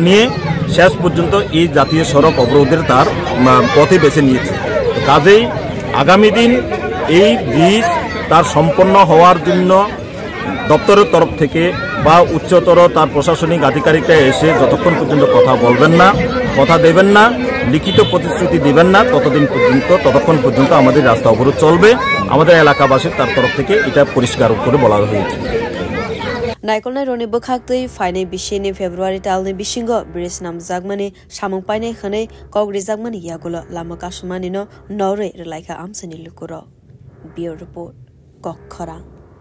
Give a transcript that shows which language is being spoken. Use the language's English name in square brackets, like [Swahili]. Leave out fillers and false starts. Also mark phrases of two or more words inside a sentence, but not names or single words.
[Bangla] নিয়ে শেষ পর্যন্ত এই জাতীয় সড়ক অবরোধের তার পথে বেছে নিয়েছে কাজেই আগামী দিন এই ব্রিজ তার সম্পন্ন হওয়ার জন্য দপ্তরের তরফ থেকে বা উচ্চতর তার প্রশাসনিক আধিকারিকরা এসে যতক্ষণ পর্যন্ত কথা বলবেন না কথা দেবেন না লিখিত প্রতিশ্রুতি দিবেন না ততক্ষণ পর্যন্ত আমাদের রাস্তা অবরোধ চলবে আমাদের এলাকাবাসীর তার তরফ থেকে এটা পরিষ্কার করে বলা হয়েছে [Kok Borok] নাইকলনাই রনি বখাক্তই ফাইনাই বিশেনি ফেব্রুয়ারি তালনি বিশিঙ্গ ব্রিজ namjakmani samung painai khanai kogrijagmani yagulo lama kasumani no nore relaika amsani lukuro Bureau Report Kokhara